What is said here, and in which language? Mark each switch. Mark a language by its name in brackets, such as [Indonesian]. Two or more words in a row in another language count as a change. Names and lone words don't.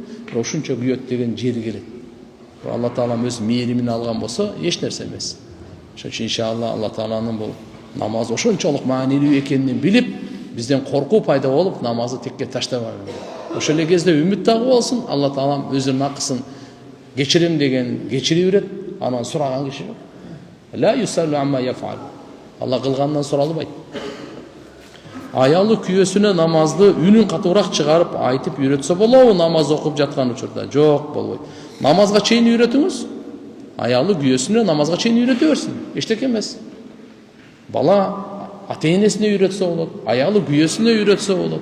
[Kyrgyz] Бирок ушунча күйөт деген жери келет. Алла Таалам өз мээримин алган болсо, эч нерсе эмес. Ошон үчүн иншалла Алла Тааланын бул намаз ошончолук маанилүү экенин билип, бизден коркуу пайда болуп, намазды текке таштабайлы. Ошол эле кезде үмүт дагы болсун, Алла Таалам өзүнүн акысын кечирим деген кечири берет, анан сураган киши жок. [Arabic] لا يسأل عما يفعل. [Kyrgyz] Алла кылгандан суралбайт. аялы күйөөсүнө намазды үнүн катуураак чыгарып айтып үйрөтсө болобу намаз окуп жаткан учурда? Жок, болбойт. Намазга чейин үйрөтүңүз. Аялы күйөөсүнө намазга чейин үйрөтө берсин. Эчтеке эмес. Бала ата-энесине үйрөтсө болот, аялы күйөөсүнө үйрөтсө болот.